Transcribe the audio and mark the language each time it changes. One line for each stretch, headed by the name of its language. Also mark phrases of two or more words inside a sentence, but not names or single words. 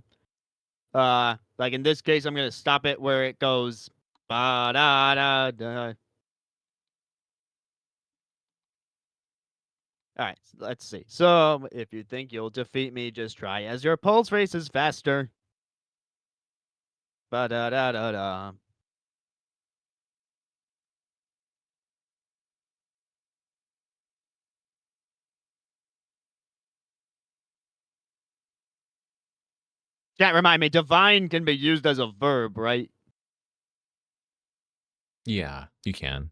English: Like in this case, I'm gonna stop it where it goes ba da da da. All right, let's see. So if you think you'll defeat me, just try. As your pulse races faster. Ba da da da da. Chat, remind me. Divine can be used as a verb, right? Yeah, you can.